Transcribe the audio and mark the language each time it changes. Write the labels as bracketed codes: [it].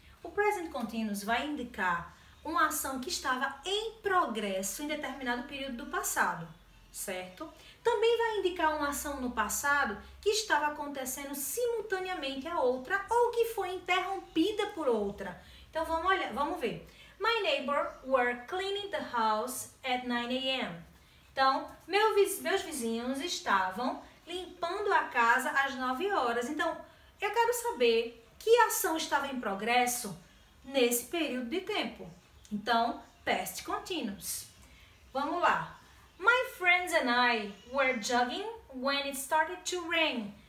[pt] O Present Continuous vai indicar uma ação que estava em progresso em determinado período do passado, certo? Também vai indicar uma ação no passado que estava acontecendo simultaneamente a outra ou que foi interrompida por outra. Então vamos ver. [en] My neighbor were cleaning the house at 9 a.m. [pt] Então, meus vizinhos estavam limpando a casa às 9 horas. Então, eu quero saber que ação estava em progresso nesse período de tempo. Então, past continuous. Vamos lá. [en] My friends and I were jogging when it started to rain.